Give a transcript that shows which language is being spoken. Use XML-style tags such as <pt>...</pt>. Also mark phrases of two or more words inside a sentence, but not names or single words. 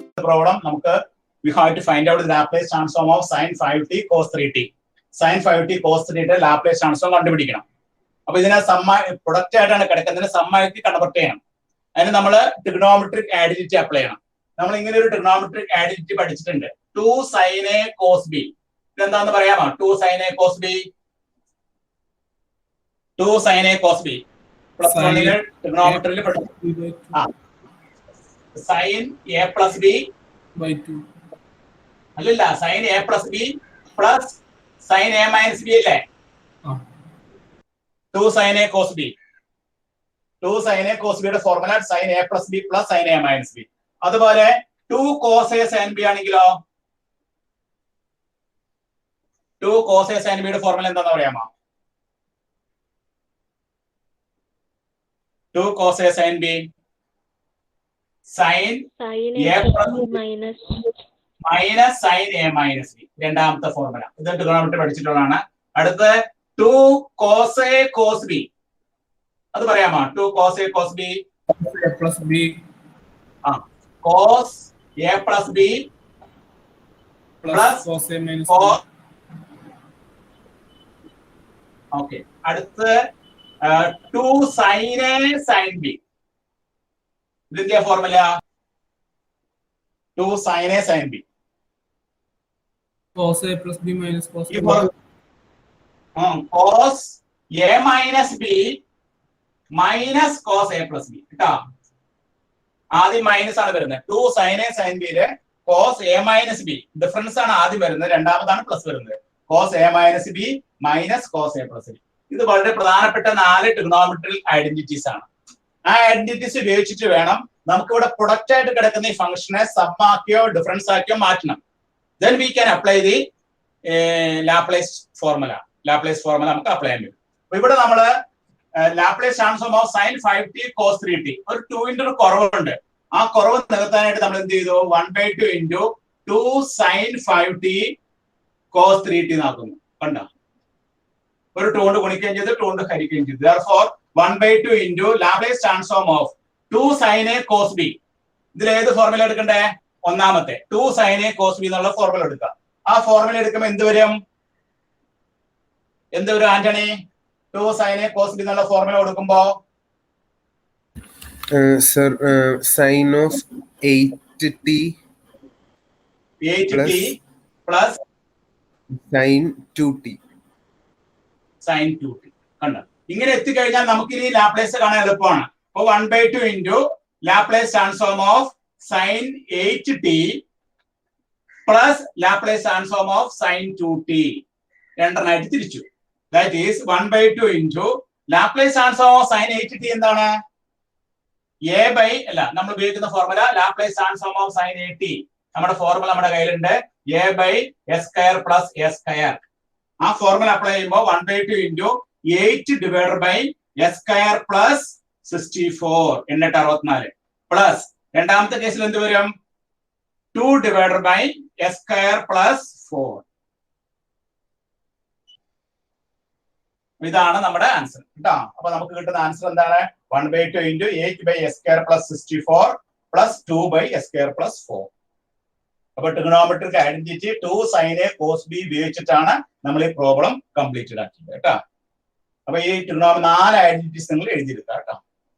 <en>പ്രോബ്ലം നമുക്ക് we have to find out the Laplace transform of sin 5t cos 3t. Sin 5t cos 3t Laplace transform കണ്ടുപിടിക്കണം.</en> <ml>അപ്പൊ ഇതിനെ പ്രൊഡക്റ്റ് ആയിട്ടാണ് കിടക്കുന്നതിന് സമ്മായിട്ട് കൺവെർട്ട് ചെയ്യണം. അതിന് നമ്മൾ</ml> <en>trigonometric identity apply</en> <ml>ചെയ്യണം. നമ്മൾ ഇങ്ങനെ ഒരു</ml> <en>trigonometric identity</en> <ml>പഠിച്ചിട്ടുണ്ട്.</ml> <en>2 sin a cos b. ഇതെന്താന്ന് പറയാമോ? 2 sin a cos b. 2 sin a cos b.</en> <ml>പ്ലസ് 1 ട്രിഗണോമെട്രിയിൽ പഠിച്ചു.</ml> <en>sin a plus b by 2. അല്ലല്ല, sin a plus b plus sin a minus b അല്ലേ? 2 sin a cos b. 2 sin a cos b യുടെ ഫോർമുല sin a plus b plus sin a minus b. അതുപോലെ 2 cos a sin b ആണെങ്കിലോ 2 cos a sin b</en> <ml>യുടെ ഫോർമുല എന്താണെന്ന് പറയാമോ?</ml> <en>2 cos a sin b sin a plus minus sin a minus b.</en> <ml>രണ്ടാമത്തെ ഫോർമുല. ഇത് ട്രിഗണോമെട്രി പഠിച്ചിട്ടുള്ളതാണ്. അടുത്ത 2 cos a cos b.</ml> <en>അത് പറയാമോ? 2 cos a cos b plus b. cos a plus b plus cos a minus b. b. ഓക്കെ. അടുത്ത 2 sin a sin b. ഇതിന്റെ ഫോർമുല 2 sin a sin b. cos a plus b minus cos a. cos a minus b minus cos a plus b.</en> <ml>കേട്ടോ, ആദ്യം മൈനസ് ആണ് വരുന്നത്.</ml> <en>2 sin a sin b</en> <ml>യിലെ</ml> <en>cos a minus b</en> <ml>ഡിഫറൻസ് ആണ് ആദ്യം വരുന്നത്, രണ്ടാമതാണ് പ്ലസ് വരുന്നത്.</ml> <en>cos a minus b minus cos a plus b.</en> <ml>ഇത് വളരെ പ്രധാനപ്പെട്ട 4</ml> <en>trigonometric identities</en> <ml>ആണ്. ആ ഐഡന്റിറ്റീസ് ഉപയോഗിച്ചിട്ട് വേണം നമുക്ക് ഇവിടെ പ്രൊഡക്റ്റ് ആയിട്ട് കിടക്കുന്ന ഈ ഫംഗ്ഷനെ സം ആക്കിയോ ഡിഫറൻസ് ആക്കിയോ മാറ്റണം.</ml> <en>Then we can apply the Laplace formula.</en> <ml>Laplace formula നമുക്ക് അപ്ലൈ ചെയ്യാൻ പറ്റും. അപ്പൊ ഇവിടെ നമ്മള്</ml> <en>Laplace transform of sin 5t cos 3t</en> <ml>ഒരു 2 ഒരു കുറവുണ്ട്. ആ കുറവ് നികത്താനായിട്ട് നമ്മൾ എന്ത് ചെയ്തു?</ml> <en>1/2 into 2 sin 5t cos 3t ആക്കുന്നു. കണ്ടോ?</en> <ml>ഒരു 2 കൊണ്ട് ഗുണിക്കുകയും ചെയ്തു, 2 കൊണ്ട് ഹരിക്കുകയും ചെയ്തു.</ml> <en>Therefore 1/2 into Laplace transform of 2 sin a cos b.</en> <ml>ഇതിൽ ഏത് ഫോർമുല എടുക്കണ്ടേ? ഒന്നാമത്തെ 2 sin a cos b എന്നുള്ള ഫോർമുല എടുക്കുക. ആ ഫോർമുല എടുക്കുമ്പോൾ എന്ത് വരും ആന്റണി?</ml> <en>2 sin a cos b എന്നുള്ള ഫോർമുല കൊടുക്കുമ്പോ സർ sin of 8t plus sin 2t. sin 2t. കണ്ടോ?</en> <ml>ഇങ്ങനെ എത്തിക്കഴിഞ്ഞാൽ നമുക്ക് ഇനി ലാപ്ലേസ് കാണാൻ എളുപ്പമാണ്.</ml> <en>അപ്പൊ 1/2 into Laplace transform of sin 8t plus Laplace transform of sin 2t.</en> <ml>രണ്ടെണ്ണമായിട്ട് തിരിച്ചു.</ml> <en>That is 1/2 into Laplace transform of sin 8t എന്താണ്? a by അല്ല, നമ്മൾ ഉപയോഗിക്കുന്ന ഫോർമുല Laplace transform of sin 8t.</en> <ml>നമ്മുടെ ഫോർമുല നമ്മുടെ കയ്യിലുണ്ട്,</ml> <en>a by s square plus s square.</en> <ml>ആ ഫോർമുല അപ്ലൈ ചെയ്യുമ്പോൾ</ml> <en>1/2 into 8 divided by s square plus 64 864</en> <ml>പ്ലസ് രണ്ടാമത്തെ കേസിൽ എന്ത് വരും?</ml> <en>2 divided by s square plus 4.</en> <ml>ഇതാണ് നമ്മുടെ ആൻസർ കേട്ടോ. അപ്പൊ നമുക്ക് കിട്ടുന്ന ആൻസർ എന്താണ്?</ml> <en>1/2 into 8 by s square plus 64 plus 2 by s square plus 4.</en> <ml>അപ്പൊ</ml> <en>trigonometric identity 2 sin a cos b</en> <ml>ഉപയോഗിച്ചിട്ടാണ് നമ്മൾ ഈ</ml> <en>problem complete</en> <ml>ആക്കിയത് കേട്ടോ. അപ്പൊ ഈ 4 ഐഡന്റിറ്റീസ് നിങ്ങൾ എഴുതിയെടുക്കുക കേട്ടോ.</ml>